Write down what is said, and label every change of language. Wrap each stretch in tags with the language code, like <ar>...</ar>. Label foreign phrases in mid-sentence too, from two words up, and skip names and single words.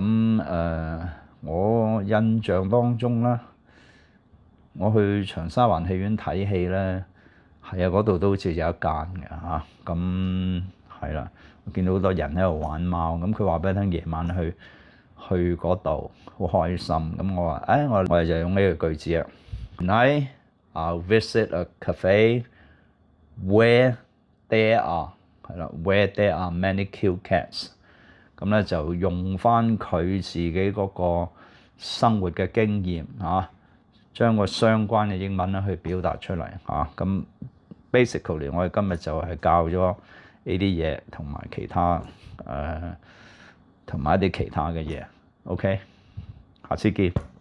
<yue>咁我印象當中咧，我去長沙灣戲院睇戲咧，係啊，嗰度都好似有一間嘅嚇。咁係啦，我見到好多人喺度玩貓。咁佢話俾你聽，夜晚去嗰度好開心。咁我話我哋就用呢個句子啊。</yue> <en>Tonight I'll visit a cafe where there are ，where there are many cute cats。</en> <yue>咁咧就用翻佢自己嗰個生活嘅經驗嚇，將個相關嘅英文咧去表達出嚟嚇。咁 basically 我哋今日就係教咗呢啲嘢，同埋其他同埋一啲其他嘅嘢。OK，下次見。</yue>